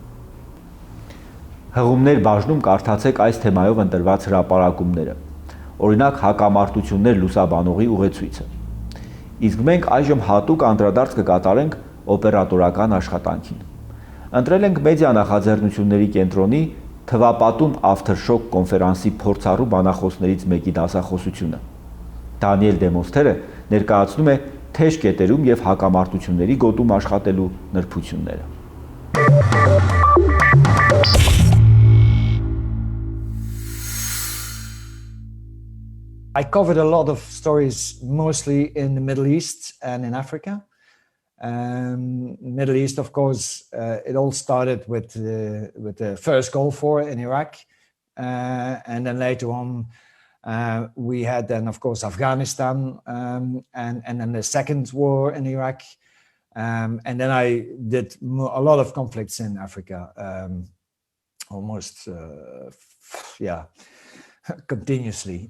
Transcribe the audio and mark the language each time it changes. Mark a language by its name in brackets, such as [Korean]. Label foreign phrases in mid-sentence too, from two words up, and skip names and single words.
[Armenian] Հղումներ բաժնում կարդացեք այս թեմայով ընտրված հրապարակումները, օրինակ հակամարտություններ լուսաբանողի ուղեցույցը։ Իսկ մենք այժմ հատուկ անդրադարձ կկատարենք օպերատորական աշխատանքին։ Ընտրել ենք մեդիա նախաձեռնությունների կենտրոնի թվապատում ավթերշոկ կոնֆերանսի փորձառու բանախոսներից մեկի դասախոսությունը։ Դանիել Դեմոսթերը ներկայացնում է թեժ կետերում եւ հակամարտությունների գոտում աշխատելու նրբությունները։ [English] I covered a lot of stories, mostly in the Middle East and in Africa. Middle East, of course, it all started with the first Gulf War in Iraq, and then later on we had then, of course, Afghanistan, and then the second war in Iraq, and then I did a lot of conflicts in Africa, almost, continuously.